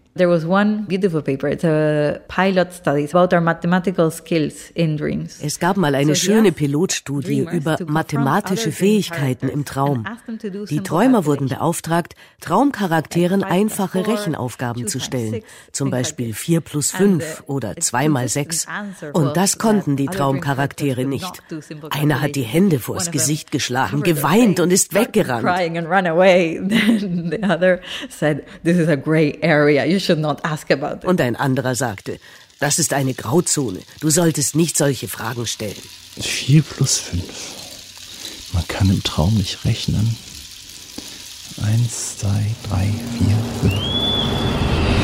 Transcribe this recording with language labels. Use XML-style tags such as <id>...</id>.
<en>There was one beautiful paper, it's a pilot study about our mathematical skills in dreams.</en> <de>Es gab mal eine schöne Pilotstudie über mathematische Fähigkeiten im Traum. Die Träumer wurden beauftragt, Traumcharakteren einfache Rechenaufgaben zu stellen, zum Beispiel 4 plus 5 oder 2 mal 6. Und das konnten die Traumcharaktere nicht. Einer hat die Hände vors Gesicht geschlagen, geweint und ist weggerannt.</de> <en>The other said, this is a gray area. You should not ask about it.</en> <de>Und ein anderer sagte, das ist eine Grauzone. Du solltest nicht solche Fragen stellen. 4 plus 5. Man kann im Traum nicht rechnen. 1, 2, 3, 4, 5.</de>